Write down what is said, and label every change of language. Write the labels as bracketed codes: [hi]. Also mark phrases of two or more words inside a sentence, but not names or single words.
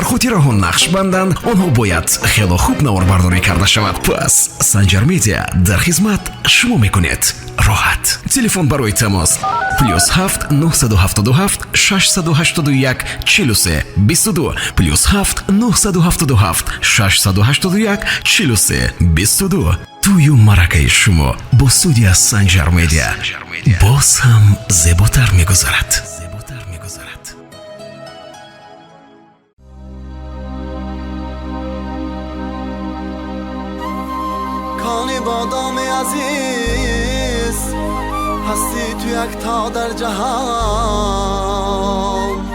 [tg] хотираҳо нақш банданд онҳо бояд хело хуб наворбардорӣ карда шавад пас санҷар медиа дар хизмат шумо мекунед роҳат телефон барои тамос +7 977 681 43 22 +7 977 681 43 22 тӯю маъракаи шумо бо студия санҷар медиа боз ҳам зеботар мегузарад Конибодоми азиз ҳастӣ ту якто дар ҷаҳон